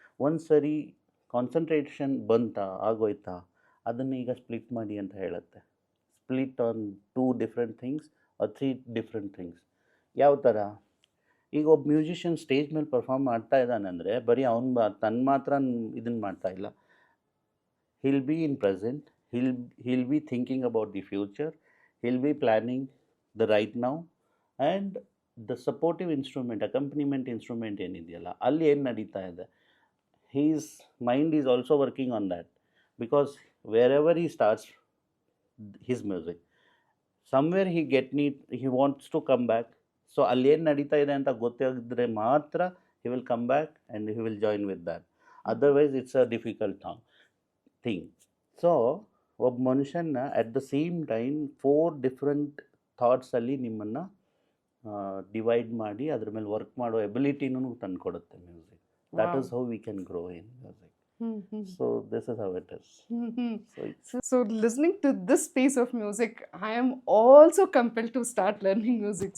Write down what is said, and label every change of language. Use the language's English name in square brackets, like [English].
[Kannada] ಒಂದು ಸರಿ ಕಾನ್ಸಂಟ್ರೇಷನ್ ಬಂತಾ ಆಗೋಯ್ತಾ ಅದನ್ನು ಈಗ ಸ್ಪ್ಲಿಟ್ ಮಾಡಿ ಅಂತ ಹೇಳುತ್ತೆ. Split on 2 different things are 3 different things. ಯಾವ ಥರ? ಈಗ ಒಬ್ಬ ಮ್ಯೂಸಿಷಿಯನ್ ಸ್ಟೇಜ್ ಮೇಲೆ ಪರ್ಫಾರ್ಮ್ ಮಾಡ್ತಾ ಇದ್ದಾನಂದರೆ ಬರೀ ಅವ್ನು ತನ್ನ ಮಾತ್ರ ಇದನ್ನು ಮಾಡ್ತಾ ಇಲ್ಲ. [English] He'll be in present, he'll be thinking about the future, he'll be planning the right now, and the supportive instrument, accompaniment instrument [Kannada] ಏನಿದೆಯಲ್ಲ ಅಲ್ಲಿ ಏನು ನಡೀತಾ ಇದೆ, [English] his mind is also working on that, because wherever he starts his music, somewhere he wants to come back. [Kannada] So ಅಲ್ಲಿ ಏನು ನಡೀತಾ ಇದೆ ಅಂತ ಗೊತ್ತಾಗಿದ್ರೆ ಮಾತ್ರ [English] he will come back and he will join with that. Otherwise it's a difficult thing. [Kannada] So ಒಬ್ಬ ಮನುಷ್ಯನ [English] at the same time [Kannada] 4 different ಥಾಟ್ಸಲ್ಲಿ ನಿಮ್ಮನ್ನು divide ಮಾಡಿ ಅದ್ರ ಮೇಲೆ ವರ್ಕ್ ಮಾಡೋ ಎಬಿಲಿಟಿನೂ ತಂದುಕೊಡುತ್ತೆ music. [English] That is how we can grow in music. So this is how it is. So listening to this piece of music, I am also compelled to start learning music.